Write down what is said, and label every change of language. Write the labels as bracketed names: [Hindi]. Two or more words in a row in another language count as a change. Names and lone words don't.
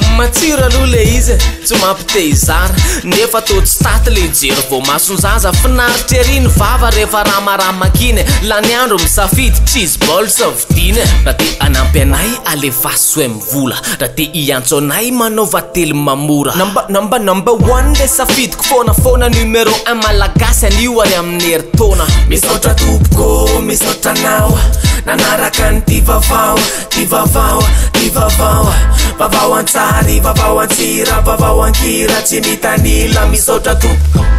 [Malagasy] Matsiro aloha le izy, tsy mampite hizara. Nefa tô tsy taty le jery vao mason'ny zaza. Finaritra ery ny vava rehefa ramarama kiny. Lany andro misafidy [English] cheese balls [Malagasy] vidiana. Raha te hanampy anay alefaso hoe mivola. Raha te hiantso anay manaova tely mamora. Namba, namba, [English] number one [Malagasy] le safidiko foana foana [French] numéro un [Malagasy] malagasy anio ary amin'ny heritaona. Misaotra tompoko, misaotra anao. Nanaraka ny ty vavao, ty vavao, ty vavao. Vavao an-tsary, vavao an-tsira, vavao an-kira. Tsy mitanila, misaotra tompoko.